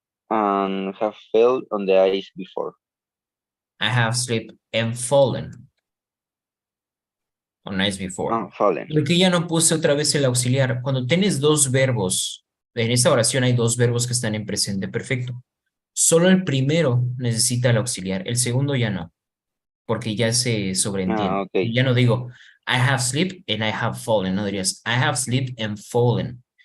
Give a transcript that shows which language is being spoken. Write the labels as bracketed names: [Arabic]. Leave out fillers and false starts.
[English] And have fell on the ice before. I have slept and fallen on ice before. Fallen. [Spanish] Porque ya no puse otra vez el auxiliar. Cuando tienes dos verbos, en esta oración hay dos verbos que están en presente perfecto. Solo el primero necesita el auxiliar, el segundo ya no, porque ya se sobreentiende. [English] Okay. [Spanish] Ya no digo, [English] I have slept and I have fallen, [Spanish] no dirías, [English] I have slept and fallen.